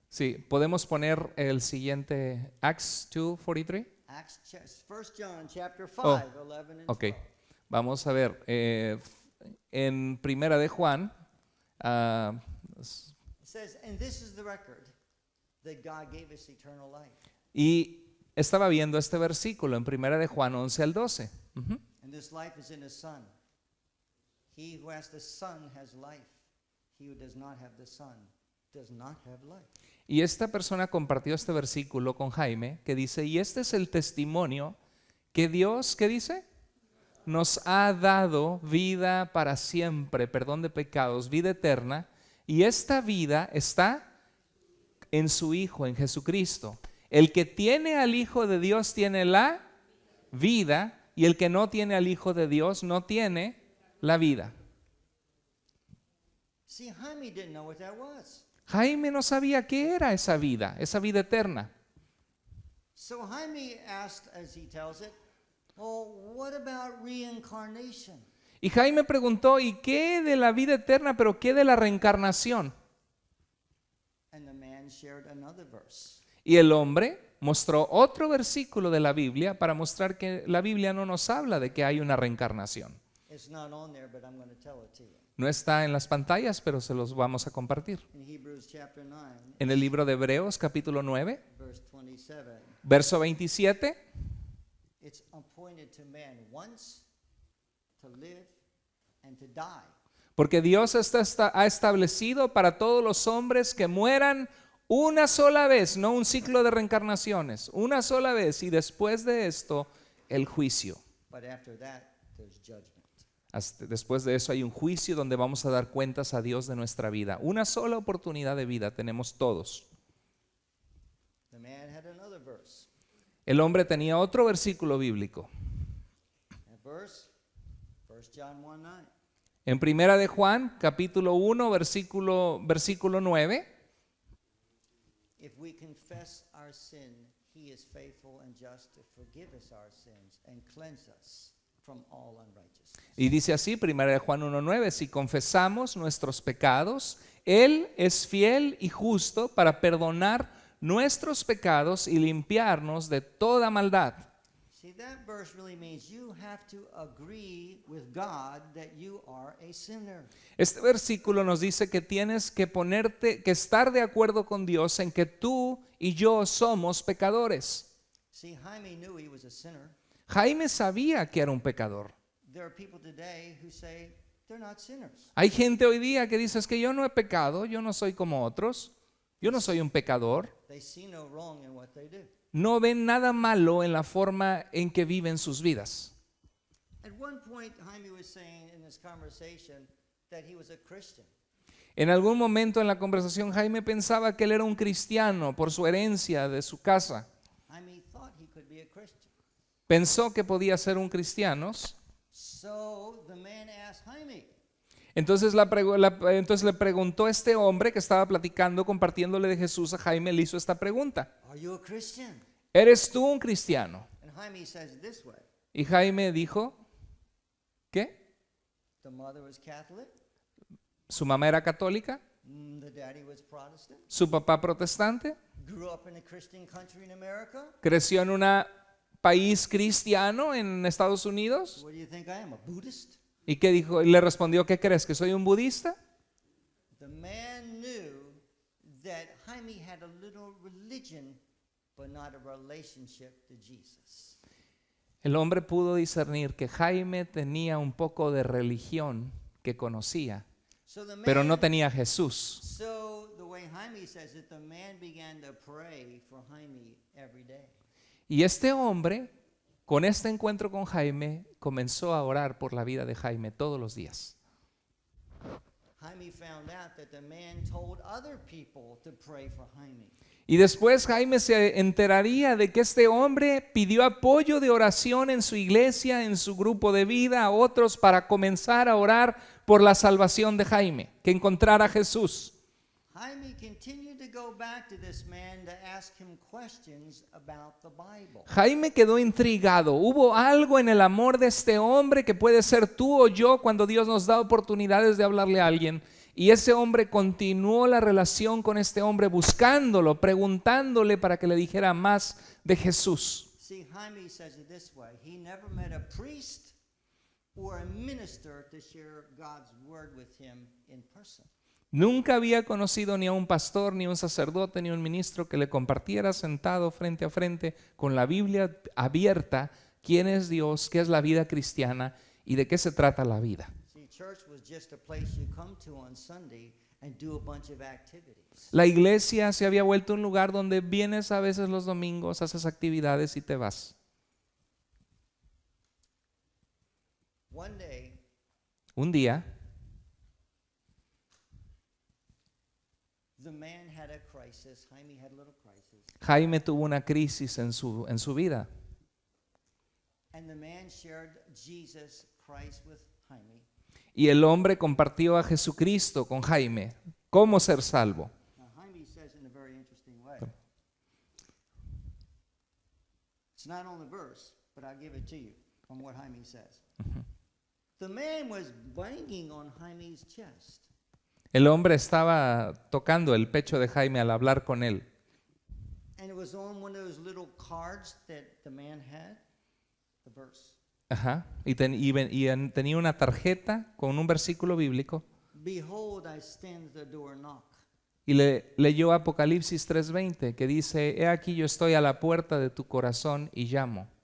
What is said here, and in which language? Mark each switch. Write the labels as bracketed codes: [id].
[es] Sí, podemos poner el siguiente, Acts 2:43. [en] Acts, 1 John chapter 5, Oh, 11 and Ok, 12. [es] vamos a ver, en Primera de Juan, [en] It says, "And this is the record that God gave us eternal life, [es] y estaba viendo este versículo en Primera de Juan 11 al 12. Ujú. [en] and this life is in His Son. He who has the Son has life. He who does not have the Son does not have life." [es] Y esta persona compartió este versículo con Jaime que dice, y este es el testimonio que Dios, ¿qué dice? Nos ha dado vida para siempre, perdón de pecados, vida eterna, y esta vida está en su Hijo, en Jesucristo. El que tiene al Hijo de Dios tiene la vida, y el que no tiene al Hijo de Dios no tiene la vida. [en] See, Jaime didn't know what that was. [es] Jaime no sabía qué era esa vida eterna. [en] So Jaime asked, as he tells it, "Oh, what about reincarnation?" [es] Y Jaime preguntó, ¿y qué de la vida eterna, pero qué de la reencarnación? [en] And the man shared another verse. [es] Y el hombre mostró otro versículo de la Biblia para mostrar que la Biblia no nos habla de que hay una reencarnación. [en] It's not on there, but I'm going to tell it to you. [es] No está en las pantallas, pero se los vamos a compartir. [en] In Hebrews chapter 9, [es] En el libro de Hebreos, capítulo 9, [en] verse 27, [es] verso 27, [en] it's appointed to man once to live and to die. [es] porque Dios ha establecido para todos los hombres que mueran una sola vez, no un ciclo de reencarnaciones, una sola vez, y después de esto, el juicio. [en] But after that, there's judgment. [es] Después de eso hay un juicio donde vamos a dar cuentas a Dios de nuestra vida. Una sola oportunidad de vida tenemos todos. [en] The man had another verse. [es] El hombre tenía otro versículo bíblico. [en] That verse, 1 John 1:9. [es] En Primera de Juan, capítulo 1, versículo 9. [en] If we confess our sin, he is faithful and just to forgive us our sins and cleanse us from all unrighteousness. [es] Y dice así, Primera de Juan 1:9, si confesamos nuestros pecados, Él es fiel y justo para perdonar nuestros pecados y limpiarnos de toda maldad. [en] See, that verse really means you have to agree with God that you are a sinner. [es] Este versículo nos dice que tienes que que estar de acuerdo con Dios en que tú y yo somos pecadores. [en] See, Jaime knew he was a sinner. [es] Jaime sabía que era un pecador. [en] There are people today who say they're not sinners. [es] Hay gente hoy día que dice, es que yo no he pecado, yo no soy como otros, yo no soy un pecador. [en] They see no wrong in what they do. [es] No ven nada malo en la forma en que viven sus vidas. [en] At one point, Jaime was saying in this conversation that he was a Christian. [es] En algún momento en la conversación Jaime pensaba que él era un cristiano por su herencia de su casa. [en] Jaime thought he could be a Christian. [es] Pensó que podía ser un cristiano. [en] So the man asked Jaime, [es] Entonces, entonces le preguntó a este hombre que estaba platicando, compartiéndole de Jesús a Jaime, le hizo esta pregunta. [en] "Are you a Christian?" [es] ¿Eres tú un cristiano? [en] And Jaime says it this way. [es] Y Jaime dijo, ¿qué? [en] The mother was Catholic, [es] Su mamá era católica, [en] the daddy was Protestant, [es] su papá protestante, [en] grew up in a Christian country in America. [es] creció en un país cristiano en Estados Unidos. [en] What do you think I am, a Buddhist? [es] ¿Y qué dijo? Y le respondió, ¿qué crees? ¿Que soy un budista? [en] The man knew that Jaime had a little religion, but not a relationship to Jesus. [es] El hombre pudo discernir que Jaime tenía un poco de religión que conocía, [en] So the [es] pero no [en] man, [es] tenía a Jesús. [en] so the way Jaime says it, the man began to pray for Jaime every day. [es] Y este hombre, con este encuentro con Jaime, comenzó a orar por la vida de Jaime todos los días. [en] Jaime found out that the man told other people to pray for Jaime. [es] Y después Jaime se enteraría de que este hombre pidió apoyo de oración en su iglesia, en su grupo de vida, a otros para comenzar a orar por la salvación de Jaime, que encontrara a Jesús. [en] Jaime continued to go back to this man to ask him questions about the Bible. [es] Jaime quedó intrigado. Hubo algo en el amor de este hombre que puede ser tú o yo cuando Dios nos da oportunidades de hablarle a alguien. Y ese hombre continuó la relación con este hombre buscándolo, preguntándole para que le dijera más de Jesús. [en] See, Jaime says it this way. He never met a priest or a minister to share God's word with him in person. [es] Nunca había conocido ni a un pastor, ni a un sacerdote, ni a un ministro que le compartiera sentado frente a frente con la Biblia abierta quién es Dios, qué es la vida cristiana y de qué se trata la vida. [en] See, church was just a place you come to on Sunday and do a bunch of activities. [es] La iglesia se había vuelto un lugar donde vienes a veces los domingos, haces actividades y te vas. [en] One day, [es] Un día, [en] the man had a crisis. Jaime had a little crisis. [es] Jaime tuvo una crisis en su vida. [en] And the man shared Jesus Christ with Jaime. [es] Y el hombre compartió a Jesucristo con Jaime. ¿Cómo ser salvo? [en] Now, Jaime says in a very interesting way. It's not on the verse, but I'll give it to you from what Jaime says. The man was banging on Jaime's chest. [es] El hombre estaba tocando el pecho de Jaime al hablar con él. [en] And it was on one of those little cards that the man had, the verse. Ajá. [es] Tenía una tarjeta con un versículo bíblico [en] Behold, I stand at the door and knock. [es] y leyó Apocalipsis 3:20 que dice, he aquí yo estoy a la puerta de tu corazón y llamo.